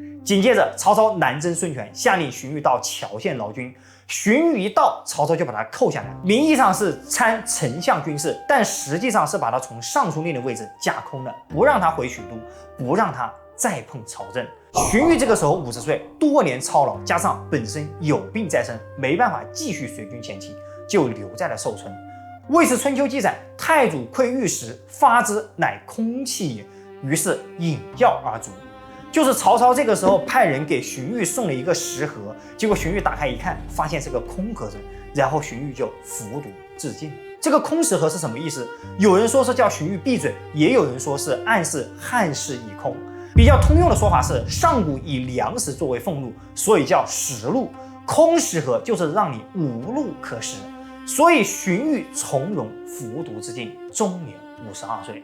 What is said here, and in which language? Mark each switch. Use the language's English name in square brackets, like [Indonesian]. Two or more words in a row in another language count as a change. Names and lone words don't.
[Chinese] 緊接着，曹操南征孫權，下令荀彧到谯县劳軍。荀彧一到，曹操就把他扣下来，名義上是参丞相軍事，但實際上是把他從尚書令的位置架空了，不讓他回許都，不讓他再碰朝政。荀彧這個時候50歲，多年操勞，加上本身有病在身，沒辦法繼續隨軍前進，就留在了壽春。《魏氏春秋》記載，太祖窺玉石，發之乃空氣也，於是引藥而卒。就是曹操這個時候派人給荀彧送了一個石盒，結果荀彧打開一看，發現是個空盒子，然後荀彧就服毒自盡。這個空石盒是什麼意思？有人說是叫荀彧閉嘴，也有人說是暗示漢室已空。比較通用的說法是，上古以糧食作為俸祿，所以叫食祿，空石盒就是讓你無祿可食，所以荀彧從容服毒自盡，終年52歲。